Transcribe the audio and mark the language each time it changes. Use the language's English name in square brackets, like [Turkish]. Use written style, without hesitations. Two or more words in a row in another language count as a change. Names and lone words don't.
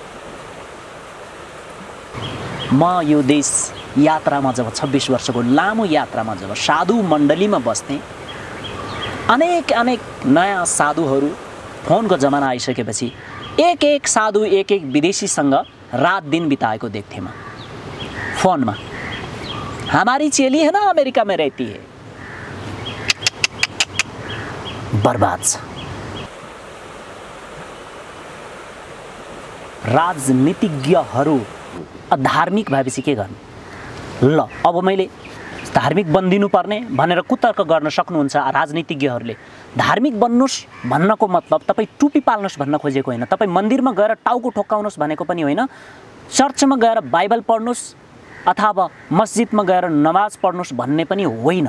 [Nepali] म यो देश यात्रामा जब 26 वर्षको लामो यात्रामा जब साधु मण्डलीमा बस्थेँ, अनेक नयाँ साधुहरू, फोनको जमाना आइसकेपछि एक साधु एक विदेशीसँग रात दिन बिताएको देख्थेँ म फोनमा। [Hindi] हमारी चेली है ना, अमेरिका में रहती है। [Nepali] बर्बाद छ। राजनीतिज्ञहरू अधार्मिक भएपछि के गर्ने? ल अब मैले धार्मिक बनिदिनु पर्ने भनेर कुतर्क गर्न सक्नुहुन्छ राजनीतिज्ञहरूले। धार्मिक बन्नुस् भन्नको मतलब तपाईँ टुपी पाल्नुहोस् भन्न खोजेको होइन, तपाईँ मन्दिरमा गएर टाउको ठोक्काउनुहोस् भनेको पनि होइन, चर्चमा गएर बाइबल पढ्नुहोस् अथवा मस्जिदमा गएर नमाज पढ्नुहोस् भन्ने पनि होइन।